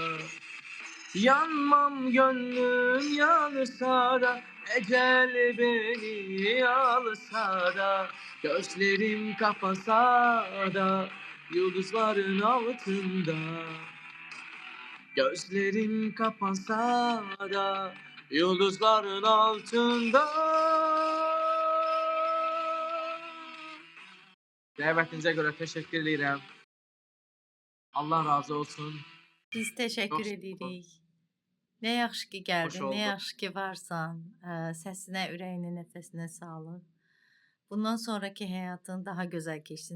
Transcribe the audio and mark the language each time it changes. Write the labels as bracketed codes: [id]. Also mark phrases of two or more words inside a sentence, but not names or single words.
[tr] Yanmam gönlüm yansa da, ecel beni alsa da, gözlerim kapansa da, yıldızların altında. Gözlerim kapansa da, yıldızların altında. [az] Dəvətinizə görə təşəkkür edirəm. Allah razı olsun. [tr] Biz teşekkür [az] Çox edirik. Ne yaxşı ki xoş [tr] geldin, ne oldu. [az] yaxşı ki varsan. Səsinə, ürəyinə, nəfəsinə sağlıq. Bundan sonraki həyatın daha gözəl keçsin.